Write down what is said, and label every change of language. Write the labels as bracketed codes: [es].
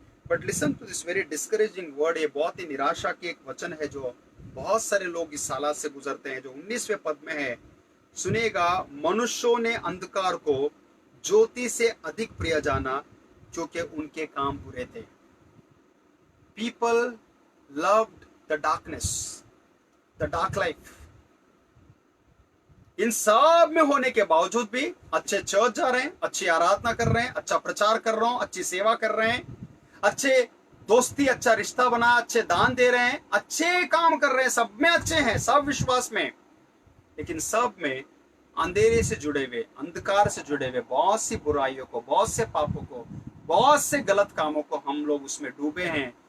[en] But listen to this very discouraging word. [hi] ये बहुत ही निराशा की एक वचन है जो बहुत सारे लोग इस हालात से गुजरते हैं, जो 19वें पद में है। सुनिएगा, मनुष्यों ने अंधकार को ज्योति से अधिक प्रिय जाना, क्योंकि उनके काम बुरे थे। [en] People loved the darkness, the dark life. [hi] इन सब में होने के बावजूद भी अच्छे चर्च जा रहे हैं, अच्छी आराधना कर रहे हैं, अच्छा प्रचार कर रहे हैं, अच्छी सेवा कर रहे हैं, अच्छे दोस्ती, अच्छा रिश्ता बना, अच्छे दान दे रहे हैं, अच्छे काम कर रहे हैं, सब में अच्छे हैं, सब विश्वास में, लेकिन सब में अंधेरे से जुड़े हुए, अंधकार से जुड़े हुए बहुत सी बुराइयों को, बहुत से पापों को, बहुत से गलत कामों को हम लोग उसमें डूबे हैं।